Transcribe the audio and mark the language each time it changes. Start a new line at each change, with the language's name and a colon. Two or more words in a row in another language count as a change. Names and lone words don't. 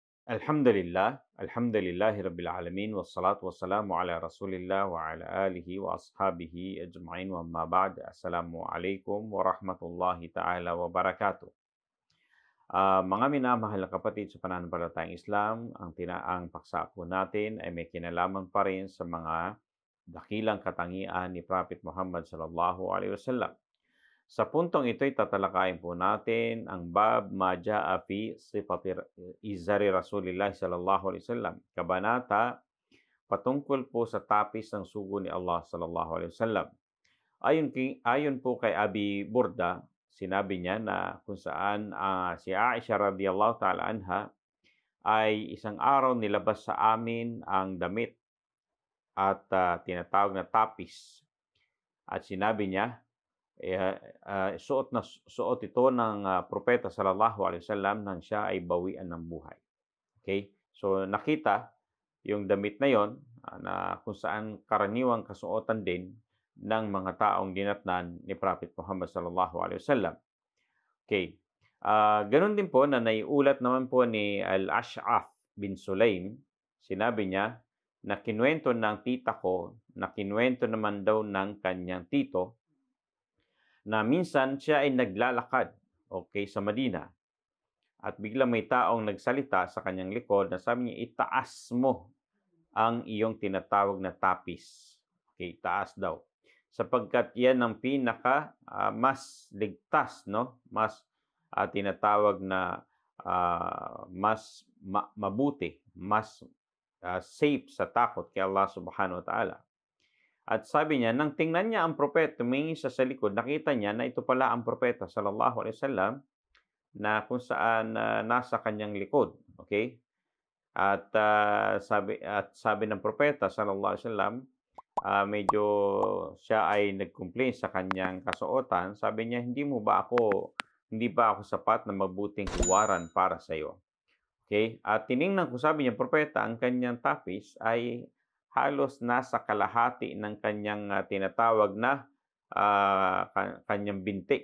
Arabic: الحمد لله رب العالمين والصلاة والسلام على رسول الله وعلى آله وأصحابه أجمعين وأما بعد. السلام عليكم ورحمة الله تعالى وبركاته.
Filipino: Mga minamahal na kapatid sa pananampalatayang Islam, ang paksa po natin ay may kinalaman pa rin sa mga dakilang katangian ni Prophet Muhammad
Arabic: صلى الله عليه وسلم.
Filipino: Sa puntong ito'y tatalakayin po natin ang
Arabic: باب ما جاء في صفة إزار رسول الله صلى الله عليه وسلم.
Filipino: Kabanata patungkol po sa tapis ng sugo ni
Arabic: الله صلى الله عليه وسلم.
Filipino: Ayon po kay Abi Burda, sinabi niya na kung saan si Aisha
Arabic: رضي الله تعالى عنها
Filipino: ay isang araw nilabas sa amin ang damit at tinatawag na tapis. At sinabi niya, suot ito ng propeta
Arabic: صلى الله عليه وسلم
Filipino: nang siya ay bawian ng buhay. Okay? So nakita yung damit na yon na kung saan karaniwang kasuotan din ng mga taong dinatnan ni Prophet Muhammad
Arabic: صلى الله عليه وسلم.
Filipino: Okay. Ganun din po na naiulat naman po ni Al-Ash'af bin Sulaim, sinabi niya na kinuwento ng tita ko, na kinuwento naman daw ng kanyang tito, na minsan siya ay naglalakad, okay, sa Madina. At biglang may taong nagsalita sa kanyang likod na sabi niya, itaas mo ang iyong tinatawag na tapis. Okay, taas daw. Sapagkat yan ang pinaka mas ligtas, no? Mas tinatawag na mas mabuti, mas safe sa takot kay
Arabic: الله سبحانه وتعالى.
Filipino: At sabi niya, nang tingnan niya ang propeta, tumingin siya sa likod, nakita niya na ito pala ang propeta
Arabic: صلى الله عليه وسلم
Filipino: na kung saan nasa kanyang likod. Okay? At sabi ng propeta
Arabic: صلى الله عليه وسلم,
Filipino: medyo siya ay nag-complain sa kanyang kasuotan. Sabi niya, hindi ba ako sapat na mabuting huwaran para sa iyo? Okay? At tiningnan ko, sabi niya, propeta, ang kanyang tapis ay halos nasa kalahati ng kanyang tinatawag na kanyang binti.